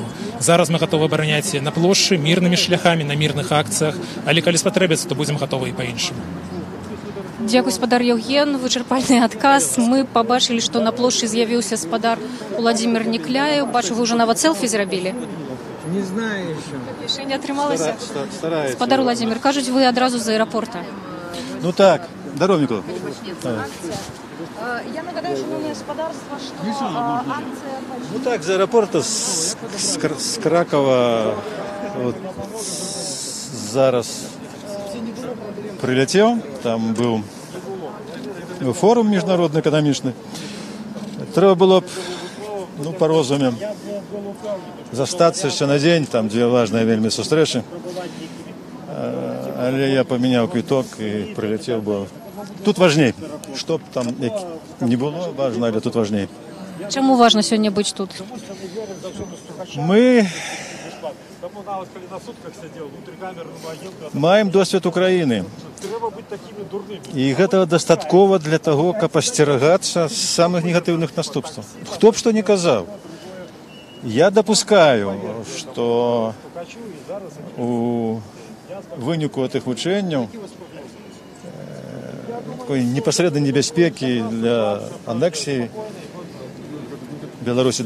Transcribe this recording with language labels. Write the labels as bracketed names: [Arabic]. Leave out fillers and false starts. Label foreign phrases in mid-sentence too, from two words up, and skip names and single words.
[Belarusian] Зараз мы гатовы абараняць на плошчы мірнымі шляхамі, на мірных акцыях, але калі спатрэбіцца, то будзем гатовы і па-іншаму. Дзякуй, спадар Евген, вычарпальны адказ. Мы пабачылі, што на плошчы з'явіўся спадар Уладзімір Некляеў. Бачу, вы ўжо нават селфі зрабілі. [Russian] Не знаю еще. [Belarusian] Яшчэ не атрымалася? [Russian] Стараюсь. [Belarusian] Спадар Уладзімір, кажуць, вы адразу з аэрапорта. [Russian] Ну так, здорово, Микола. [Ukrainian] Я нагадаю, шановне господарство, що акція... [Russian] Ну так, з аэропорта, з Кракова, вот, зараз прилетел, там был [Ukrainian] форум міжнародний економічний. Треба було б, ну, по розумі, застатися ще на день, там дві важні вельми зустрічі. Але я поміняв квиток і прилетів, бо тут важнее. Щоб там не було важно, але тут важнее. Чому важно сьогодні бути тут? Ми маємо досвід України. [Belarusian] І гэтага дастаткова [Russian] для того, [Belarusian] каб асцерагацца самых негатыўных наступстваў. Хто б што не казаў. Я допускаю, што у выніку гэтых вучэнняў такой непасрэднай небяспекі для анексіі Беларусі.